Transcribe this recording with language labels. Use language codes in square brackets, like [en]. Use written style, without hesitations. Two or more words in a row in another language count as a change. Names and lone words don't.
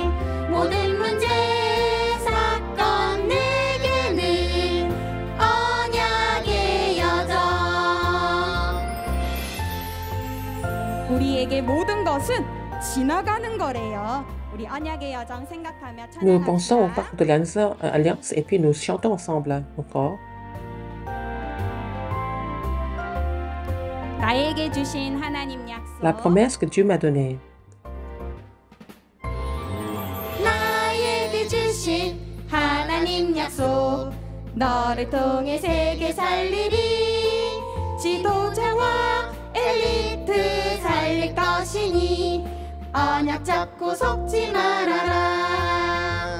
[ko] 모든 문제 사건 내게는 언약의 여정. 우리에게 모든 것은 지나가는 거래요. 우리 언약의 여정 생각하며 [fr] Nous pensons au [ko] 찬양합시다. [fr] parc de l'Alliance et puis nous chantons ensemble encore. [ko] 나에게 주신 하나님 약속. [fr] La promesse que Dieu m'a donnée. [ko] 나에게 주신 하나님 약속 너를 통해 세계 살리리 지도자와 엘리트 살릴 것이니 언약 잡고 속지 말아라.